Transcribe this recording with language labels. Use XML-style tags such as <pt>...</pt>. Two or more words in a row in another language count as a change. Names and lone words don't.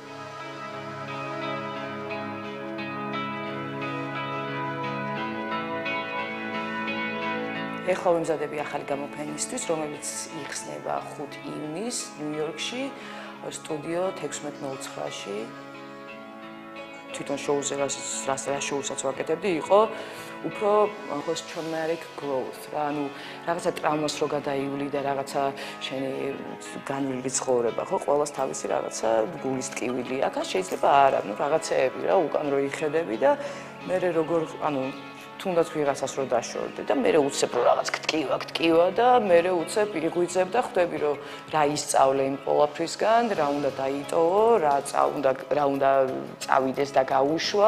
<ka>ეხლა ვემზადები ახალი გამოფენისთვის, რომელიც იხსნება 5 ივნისს ნიუ-იორკში, სტუდიო 1609-ში. თვითონ შოუზე რა შოუსაც ვაკეთებდი, იყო უფრო</ka> <en>post-traumatic growth,</en> <ka>რა, ანუ რაღაცა ტრავმას რო გადაივლი და რაღაცა შენი განვლილი ცხოვრება, ხო, ყველას თავისი რაღაცა გულის ტკივილი აქვს, შეიძლება არა, ну რაღაცეები რა, უკან რო იხედები და მე როგორ, ანუ თუნდაც ვიღაცას რო დაშორდე და მე უცებ რო რაღაც გტკივა და მე უცებ იღვიძებ და ხვდები რომ რა ისწავლე იმ ყველაფრისგან, რა უნდა დაიტოვო, რა უნდა წავიდეს და გაუშვა.</ka>